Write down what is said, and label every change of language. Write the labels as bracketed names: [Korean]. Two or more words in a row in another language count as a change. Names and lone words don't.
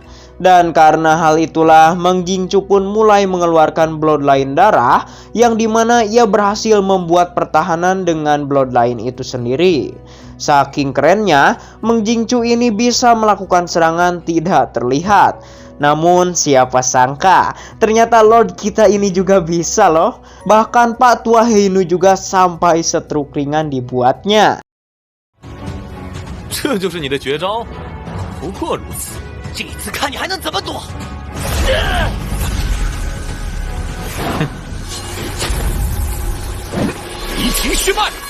[Indonesian] Dan karena hal itulah Meng Jingchu pun mulai mengeluarkan bloodline darah yang dimana ia berhasil membuat pertahanan dengan bloodline itu sendiri. Saking kerennya, Meng Jingchu ini bisa melakukan serangan tidak terlihat. Namun siapa sangka ternyata Lord kita ini juga bisa loh. Bahkan Pak Tua Heinu juga sampai stroke ringan dibuatnya. [Chinese] 这就是你的绝招，不过如此，这次看你还能怎么躲！移情血脉。